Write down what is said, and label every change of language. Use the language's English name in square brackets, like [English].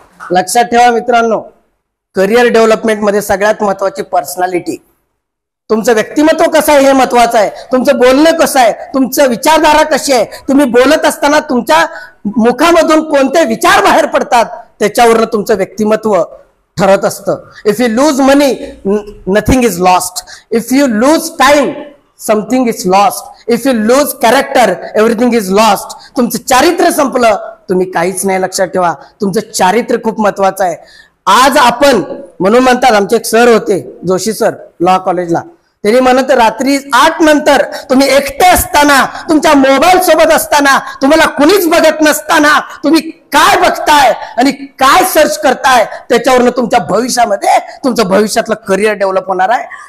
[Marathi] लक्षात ठेवा मित्रांनो, करिअर डेव्हलपमेंटमध्ये सगळ्यात महत्वाची पर्सनॅलिटी. तुमचं व्यक्तिमत्व कसं आहे हे महत्वाचं आहे. तुमचं बोलणं कसं आहे, तुमचं विचारधारा कशी आहे, तुम्ही बोलत असताना तुमच्या मुखामधून कोणते विचार बाहेर पडतात त्याच्यावरनं तुमचं व्यक्तिमत्व ठरत असतं. [English] If you lose money nothing is lost. If you lose time something is lost. If you lose character everything is lost. [Marathi] तुमचं चारित्र्य संपलं तुम्ही काहीच नाही. लक्षात ठेवा, तुमचं चारित्र्य खूप महत्वाचं आहे. आज आपण म्हणून म्हणतात, आमचे एक सर होते जोशी सर लॉ कॉलेजला, त्यांनी म्हणत रात्री 8 नंतर तुम्ही एकटे असताना, तुमच्या मोबाईल सोबत असताना, तुम्हाला कुणीच बघत नसताना तुम्ही काय बघताय आणि काय सर्च करताय त्याच्यावरनं तुमच्या भविष्यामध्ये तुमचं भविष्यातलं करिअर डेव्हलप होणार आहे.